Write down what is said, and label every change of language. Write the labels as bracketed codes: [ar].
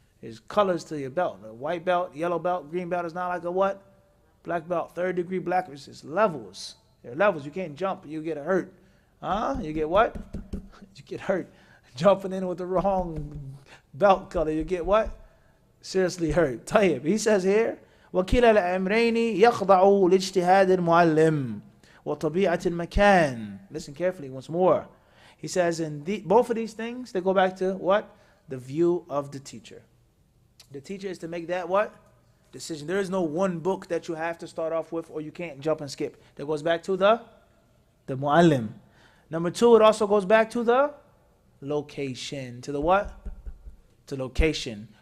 [en] There's colors to your belt. A white belt, yellow belt, green belt is not like a what? Black belt, 3rd degree black. It's levels. There are levels. You can't jump. You get hurt. You get what? You get hurt. Jumping in with the wrong belt color. You get what? Seriously hurt. Tayyib. He says here, [ar] وَكِلَا الْأَمْرَيْنِ يَخْضَعُ لِاجْتِهَادِ الْمُعَلِّمِ وَطَبِيعَةِ الْمَكَانِ. [en] Listen carefully once more. He says in both of these things, they go back to what? The view of the teacher. The teacher is to make that what? Decision. There is no one book that you have to start off with or you can't jump and skip. That goes back to the muallim. Number 2, it also goes back to the location. To the what? To location.